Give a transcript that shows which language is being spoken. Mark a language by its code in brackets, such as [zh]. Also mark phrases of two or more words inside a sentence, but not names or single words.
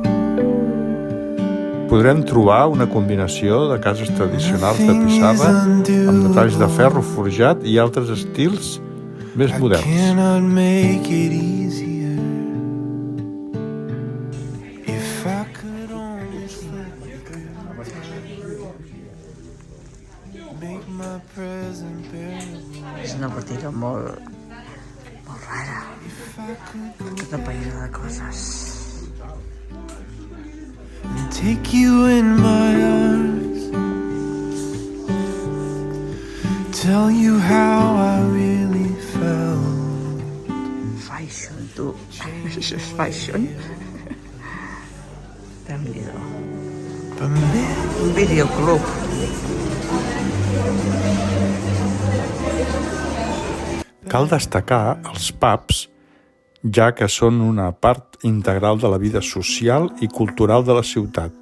[ca] Podrem trobar una combinació de cases tradicionals de pissarra amb detalls de ferro forjat i altres estils més moderns. [en] Cannot make it easier. If I could only make my present bearable. [ca] És una botiga molt rara. Tota plena de coses. [en] And take you in my arms. Tell you how I really felt. [ca] Fashion, tu. Això és fashion. Déu-n'hi-do. Un videoclub. Cal destacar els pubs, ja que són una part integral de la vida social i cultural de la ciutat.